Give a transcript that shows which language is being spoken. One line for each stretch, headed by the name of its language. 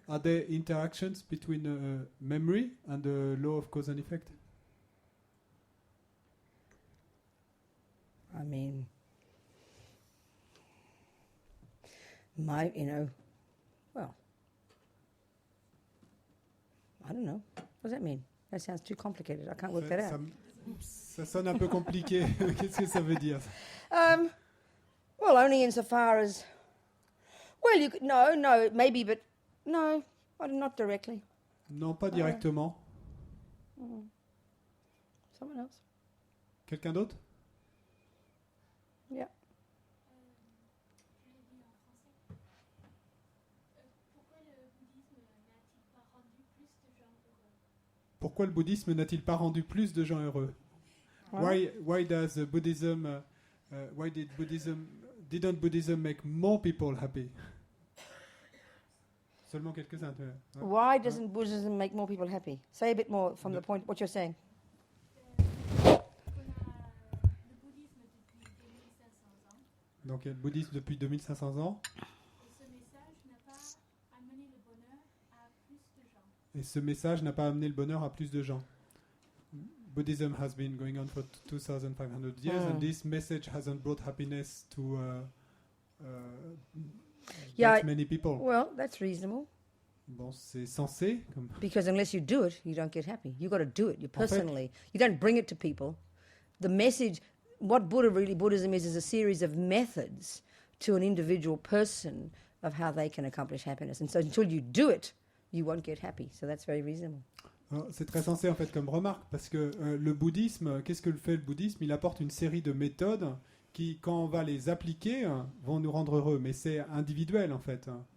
English: Are there interactions between memory and the law of cause and effect? I mean, well, I don't know. What does that mean? That sounds too complicated. I can't work that out.
French: Ça sonne un peu compliqué. Qu'est-ce que ça veut dire?
English: Well, only insofar as... Well, you could, no, maybe, but no, not directly.
French: Non, pas directement.
English: Someone else?
French: Quelqu'un d'autre?
English: Yeah.
French: Pourquoi le bouddhisme n'a-t-il pas rendu plus de gens heureux?
English: Why does Buddhism? Why didn't Buddhism make more people happy?
French: Seulement quelques-uns.
English: Why doesn't Buddhism make more people happy? Say a bit more from the point what you're saying.
French: Donc il y a le bouddhisme depuis 2500 ans. Et ce message n'a pas amené le bonheur à plus de gens.
English: Buddhism has been going on for 2,500 years, and this message hasn't brought happiness to that many people. Well, that's reasonable.
French: Bon, c'est censé.
English: Because unless you do it, you don't get happy. You've got to do it. You personally. You don't bring it to people. The message, what Buddhism is a series of methods to an individual person of how they can accomplish happiness. And so until you do it, you won't get happy. So that's very reasonable.
French: C'est très sensé en fait comme remarque, parce que le bouddhisme, qu'est-ce que fait le bouddhisme? Il apporte une série de méthodes qui, quand on va les appliquer, vont nous rendre heureux, mais c'est individuel en fait.